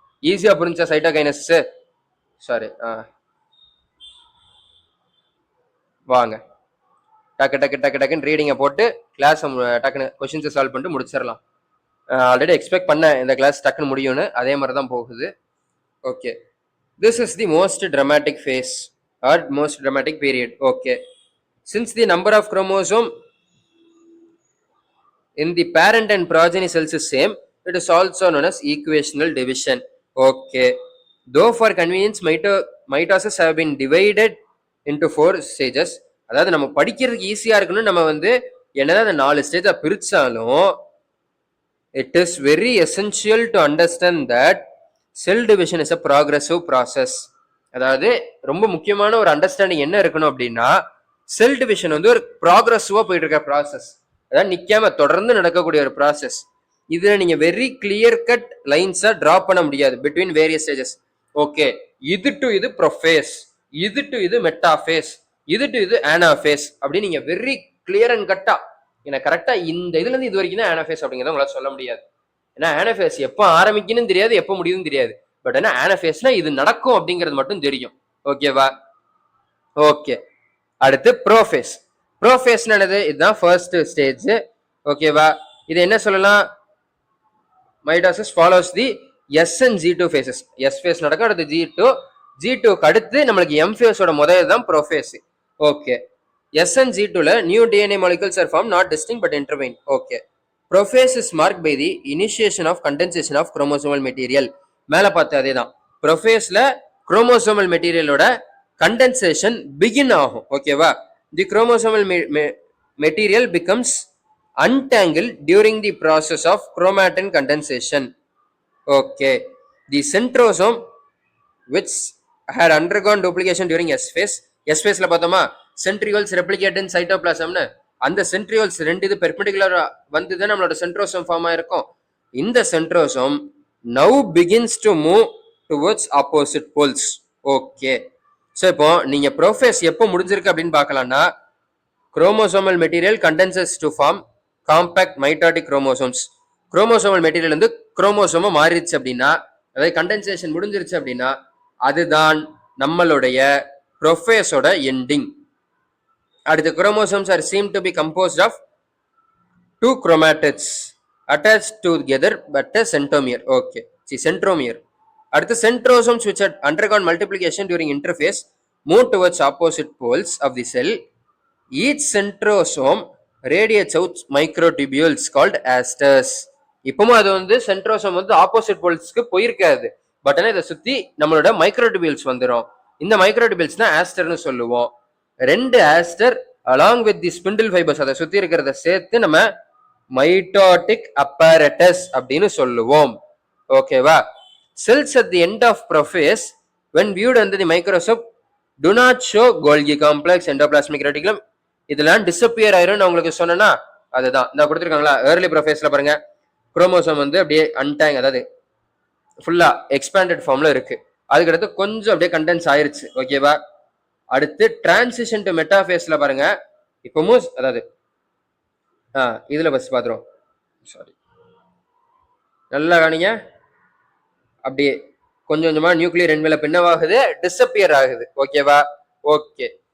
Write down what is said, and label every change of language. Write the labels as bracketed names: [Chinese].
[Tamil] ஈஸியா புரிஞ்சா cytokinesis? Sorry, வாங்க டக்கு டக்கு டக்கு டக்குன்னு ரீடிங்கை போட்டு கிளாஸ் டக்குன்னு கொஸ்டின்ஸை சால்வ் பண்ணிட்டு முடிச்சிடலாம். ஆல்ரெடி எக்ஸ்பெக்ட் பண்ண இந்த கிளாஸ் டக்குன்னு முடியும்னு, அதே மாதிரி தான் போகுது. [English] Okay, this is the most dramatic phase or most dramatic period. Okay, since the number of chromosome in the parent and progeny cells is same, it is also known as equational division. Okay, though for convenience mitosis have been divided into 4 stages. [Tamil] அதாவது நம்ம படிக்கிறதுக்கு ஈஸியா இருக்குன்னு நம்ம வந்து என்னதான் அந்த 4 ஸ்டேஜா பிரிச்சாலும், [English] it is very essential to understand that cell division is a progressive process. [Tamil] அதாவது ரொம்ப முக்கியமான ஒரு அண்டர்ஸ்டாண்டிங் என்ன இருக்கணும் அப்படின்னா, செல் டிவிஷன் வந்து ஒரு ப்ராக்ரஸிவா போயிட்டு இருக்க ப்ராசஸ். அதாவது நிக்காம தொடர்ந்து நடக்கக்கூடிய ஒரு ப்ராசஸ். இதுல நீங்க வெரி கிளியர் கட் லைன்ஸா டிரா பண்ண முடியாது பிட்வீன் வேரியஸ் ஸ்டேஜஸ். ஓகே, இது டு இது ப்ரோஃபேஸ், இது டு இது மெட்டாஃபேஸ், இது டு இது ஆனாஃபேஸ் அப்படின்னு நீங்க வெரி கிளியர் அண்ட் கட்டா எனக்கு கரெக்டா இந்த இதுல இருந்து இது வரைக்கும் தான் ஆனாஃபேஸ் அப்படிங்கிறத உங்களால சொல்ல முடியாது. ஏன்னா ஆனாஃபேஸ் எப்போ ஆரம்பிக்கணும்னு தெரியாது, எப்போ முடியும்னு தெரியாது. பட் ஏன்னா ஆனாஃபேஸ்னா இது நடக்கும் அப்படிங்கிறது மட்டும் தெரியும். ஓகேவா? ஓகே, அடுத்து ப்ரோஃபேஸ். ப்ரோஃபேஸ் என்னது? இதுதான் ஃபர்ஸ்ட் ஸ்டேஜ். ஓகேவா? இது என்ன சொல்லலாம்? [English] Mitosis follows the S and G2 phases. [Tamil] S face நடக்கும், அடுத்து G2. G2க்கு அடுத்து நம்மளுக்கு எம் ஃபேஸோட முதல் தான் prophase. [English] Okay, S and G2ல new DNA molecules are formed, not distinct but intertwined. Okay, prophase is marked by the initiation of condensation of chromosomal material. [Tamil] மேல பார்த்து அதே தான். ப்ரோஃபேஸ்ல குரோமோசோமல் மெட்டீரியலோட கண்டென்சேஷன் பிகின் ஆகும். ஓகேவா? [English] The chromosomal material becomes untangled during the process of chromatin condensation. Okay, the centrosome which had undergone duplication during S phase. [Tamil] S phase ல பார்த்தோமா [English] centrioles replicate in cytoplasm [Tamil] னு, அந்த centrioles ரெண்டு இது பெர்பெண்டிகுலரா வந்து தான் நம்மளோட centrosome ஃபார்ம் ஆயிருக்கும். [English] இந்த centrosome now begins to move towards opposite poles. Okay, so [Tamil] இப்போ நீங்க ப்ரோஃபேஸ் எப்போ முடிஞ்சிருக்கு அப்படின்னு பார்க்கலாம்னா, [English] chromosomal material condenses to form compact mitotic chromosomes. [Tamil] Chromosomal material வந்து குரோமோசோமா மாறிடுச்சு அப்படின்னா, அதாவது கண்டென்சேஷன் முடிஞ்சிருச்சு அப்படின்னா, அதுதான் நம்மளுடைய [English] ப்ரோஃபேஸோட எண்டிங். அடுத்து chromosomes are seem to be composed of 2 chromatids attached together but a centromere. Okay, see centromere. அடுத்து centrosomes which had undergone multiplication during interphase move towards opposite poles of the cell. Each centrosome radiates out microtubules called asters. [Tamil] இப்பவும் அது வந்து centrosome வந்து opposite போல்ஸ்க்கு போயிருக்காது, but ஆனால் இதை சுத்தி நம்மளோட மைக்ரோடிபியூல்ஸ் வந்துடும். இந்த மைக்ரோடிபியூல்ஸ் தான் ஆஸ்டர்னு சொல்லுவோம். ரெண்டு aster along with the spindle fibres அதை சுத்தி இருக்கிறத சேர்த்து நம்ம மைட்டோட்டிக் அப்பரேட்டஸ் அப்படின்னு சொல்லுவோம். ஓகேவா? [English] Cells at the end of prophase when viewed under the microscope do not show Golgi complex, endoplasmic reticulum. [Tamil] இதெல்லாம் டிஸப்பியர் ஆயிரும் உங்களுக்கு சொன்னா அதுதான் இந்த கொடுத்துருக்காங்களா. ஏர்லி ப்ரோஃபேஸ்ல பாருங்க குரோமோசோம் வந்து அப்படியே அன்டாங், அதாவது ஃபுல்லா எக்ஸ்பேண்டட் ஃபார்ம்ல இருக்கு. அதுக்கடுத்து கொஞ்சம் அப்படியே கண்டென்ஸ் ஆயிருச்சு. ஓகேவா? அடுத்து டிரான்சிஷன் டு மெட்டாஃபேஸ்ல பாருங்க இப்பவும், அதாவது இதுல பஸ் பாத்துறோம், சாரி நல்லா காணிங்க, அப்படியே கொஞ்சம் கொஞ்சமா நியூக்ளியர் என்வெலப் என்னவாகுது, டிஸப்பியர் ஆகுது. ஓகேவா? ஓகே.